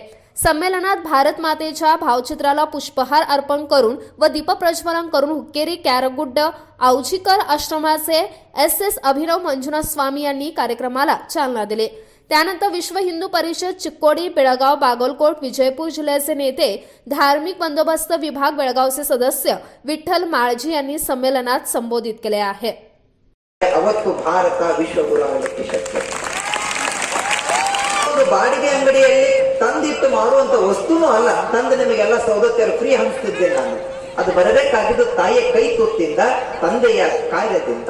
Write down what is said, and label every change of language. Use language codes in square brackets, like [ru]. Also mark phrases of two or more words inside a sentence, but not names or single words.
[mr] संमेलनात भारत मातेच्या भावचित्राला पुष्पहार अर्पण करून व दीपप्रज्वलन करून हुक्केरी कॅरगुड्ड औजिकर आश्रमाचे SS अभिनव मंजुनाथ स्वामी यांनी कार्यक्रमाला चालना दिली. त्यानंतर विश्व हिंदू परिषद चिक्कोडी, बेळगाव, बागलकोट, विजयपूर जिल्ह्याचे नेते, धार्मिक बंदोबस्त विभाग बेळगावचे सदस्य विठ्ठल माळजी यांनी संमेलनात संबोधित केले आहे. [kn] ಅವತ್ತು ಭಾರತ ವಿಶ್ವಗುರುವಾಗಲಿಕ್ಕೆ ಶಕ್ಯ. ಬಾಡಿಗೆ ಅಂಗಡಿಯಲ್ಲಿ ತಂದಿಟ್ಟು ಮಾರುವಂತ ವಸ್ತುನೂ ಅಲ್ಲ, ತಂದು ನಿಮಗೆಲ್ಲ ಸೌದತ್ತಿಯರು ಫ್ರೀ ಹಂಚ್ತಿದ್ದೆ ನಾನು. ಅದು ಬರಬೇಕಾಗಿದ್ದು ತಾಯಿಯ ಕೈ ತುತ್ತಿಂದ, ತಂದೆಯ ಕಾರ್ಯದಿಂದ.